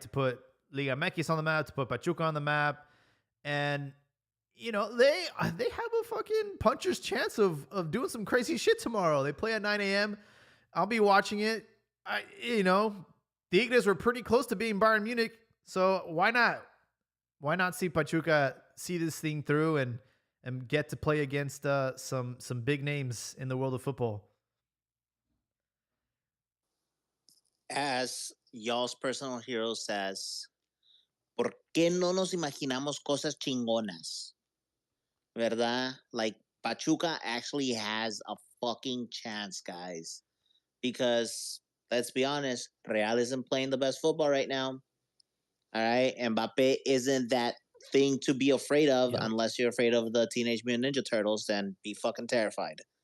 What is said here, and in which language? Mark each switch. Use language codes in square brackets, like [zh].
[en] To put Liga MX on the map, to put Pachuca on the map. And, they have a fucking puncher's chance of doing some crazy shit tomorrow. They play at 9 a.m. I'll be watching it. The Tigres were pretty close to being Bayern Munich, so why not? Why not see Pachuca see this thing through and get to play against some big names in the world of football? As y'all's personal hero says, [es] ¿por qué no nos imaginamos cosas chingonas? ¿Verdad? Like, [en] Pachuca actually has a fucking chance, guys. Because let's be honest, Real isn't playing the best football right now. All right, Mbappe isn't that thing to be afraid of Yep. unless you're afraid of the Teenage Mutant Ninja Turtles. Then be fucking terrified.